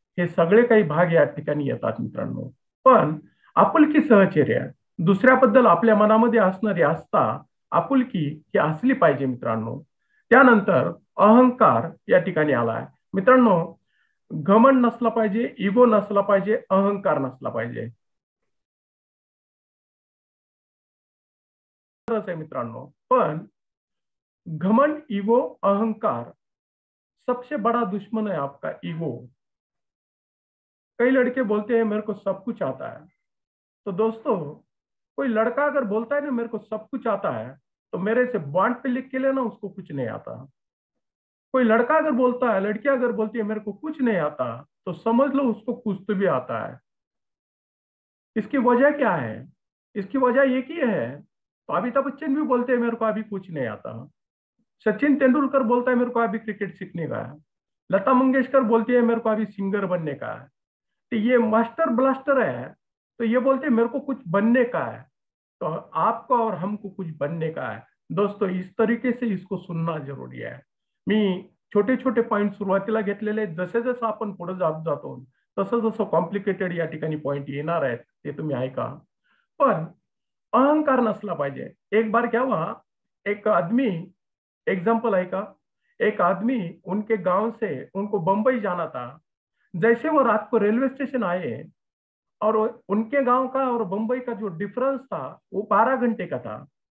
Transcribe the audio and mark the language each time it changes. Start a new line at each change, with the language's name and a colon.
Marathi: हे सगळे काही भाग या ठिकाणी येतात मित्रांनो. पण आपुलकी, सहचर्य, दुसऱ्याबद्दल आपल्या मनामध्ये असणारी आस्था, आपुलकी ही असली पाहिजे मित्रांनो. त्यानंतर अहंकार या ठिकाणी आलाय मित्रांनो. घमंड नसला पाहिजे, इगो नसला पाहिजे, अहंकार नसला पाहिजे. खरंच आहे मित्रांनो.
Hindi: पण घमंड, ईगो, अहंकार, सबसे बड़ा दुश्मन है आपका ईगो. कई लड़के बोलते हैं मेरे को सब कुछ आता है. तो दोस्तों, कोई लड़का अगर बोलता है ना मेरे को सब कुछ आता है, तो मेरे से बॉन्ड पे लिख के लेना उसको कुछ नहीं आता. कोई लड़का अगर बोलता है, लड़की अगर बोलती है मेरे को कुछ नहीं आता, तो समझ लो उसको कुछ तो भी आता है. इसकी वजह क्या है? इसकी वजह एक ही है. तो अमिताभ बच्चन भी बोलते हैं मेरे को अभी कुछ नहीं आता. सचिन तेंदुलकर बोलता है मेरे को अभी क्रिकेट सीखने का है. लता मंगेशकर बोलती है मेरे को अभी सिंगर बनने का है. तो ये मास्टर ब्लास्टर है, तो ये बोलते हैं मेरे को कुछ बनने का है. तो आपको और हमको कुछ बनने का है. दोस्तों, इस तरीके से इसको सुनना जरूरी है.
Marathi: मी छोटे छोटे पॉइंट सुरुवातीला घेतलेले आहेत. जसे जसं आपण पुढे जात जातो तसं जसं कॉम्प्लिकेटेड या ठिकाणी पॉइंट येणार आहेत ते तुम्ही ऐका. पण अहंकार नसला पाहिजे.
Hindi: एक बार क्या हुआ, एक आदमी, एग्जाम्पल है का, एक आदमी उनके गांव से उनको बंबई जाना था. जैसे वो रात को रेलवे स्टेशन आए, और उनके गांव का और बंबई का जो डिफरेंस था वो 12 घंटे का था.